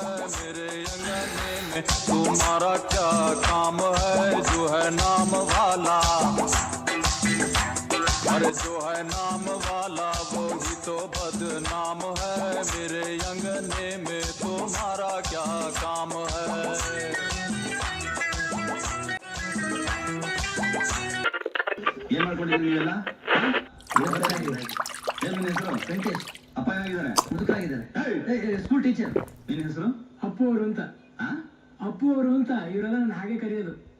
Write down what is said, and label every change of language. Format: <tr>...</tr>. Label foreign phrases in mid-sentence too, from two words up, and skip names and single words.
<hi>मेरे अंगने में तुम्हारा क्या काम है? जो है नाम वाला, अरे जो है नाम वाला वो ही तो बदनाम है। मेरे अंगने में तुम्हारा क्या काम है?</hi> <kn>ಏನ್ ಮಾಡ್ಕೊಂಡಿದ್ದೀರಿ ನೀವೆಲ್ಲ? ಏನ್ ಹೆಸರು? ವೆಂಕಟೇಶ್. ಅಪ್ಪ ಏನಾಗಿದ್ದಾರೆ? ಮುದುಕರಾಗಿದ್ದಾರೆ.</kn> <en>school teacher.</en> <kn>ನಿನ್ನ ಹೆಸರು? ಅಪ್ಪು ಅವರು ಅಂತ. ಅಪ್ಪು ಅವರು ಅಂತ ಇವರೆಲ್ಲ ನಾನು ಹಾಗೆ ಕರೆಯೋದು.</kn>